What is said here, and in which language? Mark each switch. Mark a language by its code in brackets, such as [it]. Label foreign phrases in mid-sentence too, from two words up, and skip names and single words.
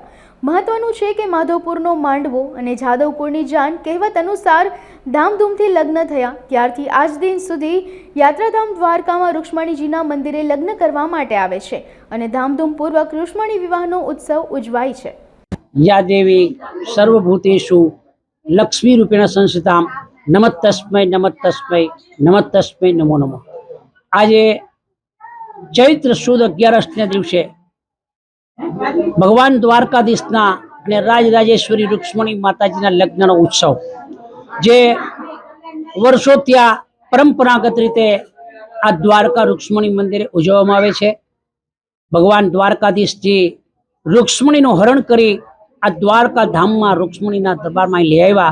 [gu] મહત્વનું છે કે માધવપુરનો માંડવો અને જાદવપુરની જાન કહેવત અનુસાર ધામધૂમથી લગ્ન થયા ત્યારથી આજ દિન સુધી યાત્રાધામ દ્વારકામાં રૂક્ષ્મણીજીના મંદિરે લગ્ન કરવા માટે આવે છે અને ધામધૂમપૂર્વક રૂક્ષ્મણી વિવાહનો ઉત્સવ ઉજવાય છે। [sa] या देवी सर्वभूतेषु लक्ष्मी रूपेण संस्थितां नमस्तस्मै नमस्तस्मै नमस्तस्मै नमो नमः। [gu] આજ ચૈત્ર સુદ 11 દિવસે ભગવાન દ્વારકાધીશના અને રાજરાજેશ્વરી રૂક્ષ્મણી માતાજીના લગ્નનો ઉત્સવ જે વર્ષોથી આ પરંપરાગત રીતે આ દ્વારકા રૂક્ષ્મણી મંદિરે ઉજવવામાં આવે છે। ભગવાન દ્વારકાધીશજી રૂક્ષ્મણીનું હરણ કરી આ દ્વારકા ધામમાં રૂક્ષ્મણીના દરબારમાં લઈ આવ્યા।